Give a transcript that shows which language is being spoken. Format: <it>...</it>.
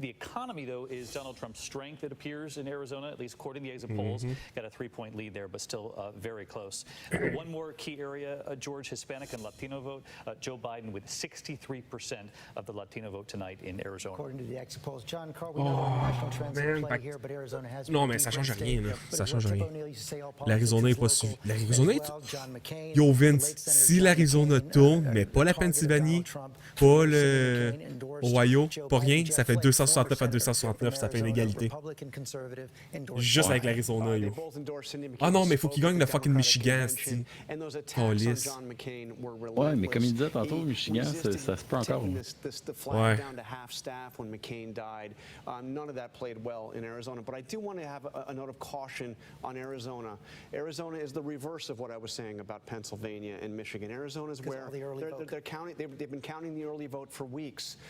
<en>The economy, though, is Donald Trump's strength, it appears, in Arizona, at least according to the exit polls. Got a 3-point lead there, but still very close. One more key area, George, Hispanic and Latino vote. Joe Biden with 63% of the Latino vote tonight in Arizona. According to the exit polls, John Carl, we know there are national trends at play here, but Arizona has.</en> <fr>Non, mais ça change rien, là. Ça change rien. L'Arizona n'est pas suivi. L'Arizona, yo Vince, si l'Arizona tourne, mais pas la Pennsylvanie, pas le Ohio, pas rien, ça fait 269 à 269, ça fait une égalité. Juste avec l'Arizona, yo. Ah non, mais il faut qu'il gagne le fucking Michigan, c'est police. Ouais, mais comme il disait tantôt, Michigan, ça se peut encore. Ouais.</fr> <en>Down to half staff when McCain died. None of that played well in Arizona. But I do want to have a note of caution on Arizona. Arizona is the reverse of what I was saying about Pennsylvania and Michigan. Arizona is where they're counting. They've been counting the early vote for weeks.</en>